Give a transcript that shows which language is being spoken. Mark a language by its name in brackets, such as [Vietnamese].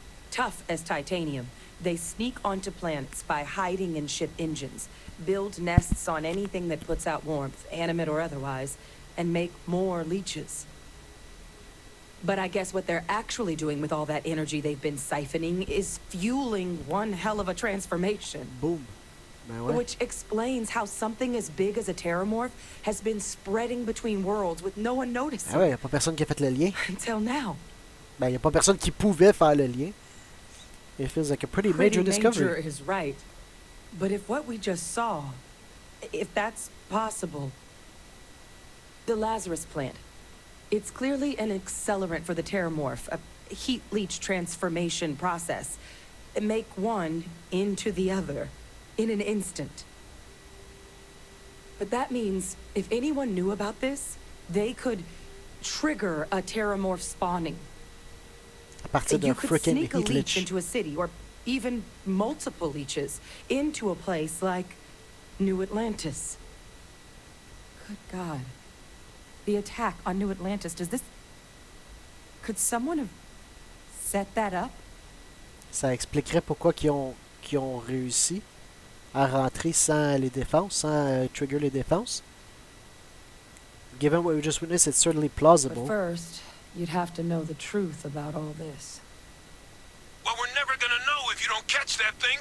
[English] Tough as titanium, they sneak onto planets by hiding in ship engines, build nests on anything that puts out warmth, animate or otherwise, and make more leeches. But I guess what they're actually doing with all that energy they've been siphoning is fueling one hell of a transformation. Boom. Which explains how something as big as a terrormorph has been spreading between worlds with no one noticing. [French] Ah ouais, y a pas personne qui a fait le lien. [English] Until now. [French] Ben, y a pas personne qui pouvait faire le lien. [English] It feels like a pretty major discovery. Major is right. But if what we just saw, if that's possible, the Lazarus plant, it's clearly an accelerant for the terrormorph, a heat leech transformation process. Make one into the other. In an instant. But that means, if anyone knew about this, they could trigger a terrormorph spawning. [French] À partir d'un [English] You could freaking sneak a heat leech leech. into a city, or even multiple leeches, into a place like New Atlantis. Good God. The attack on New Atlantis, could someone have set that up? [French] Ça expliquerait pourquoi qu'ils ont réussi à rentrer sans les défenses, sans trigger les défenses. [English] Given what we just witnessed, it's certainly plausible. But first, you'd have to know the truth about all this. Well, we're never gonna know if you don't catch that thing.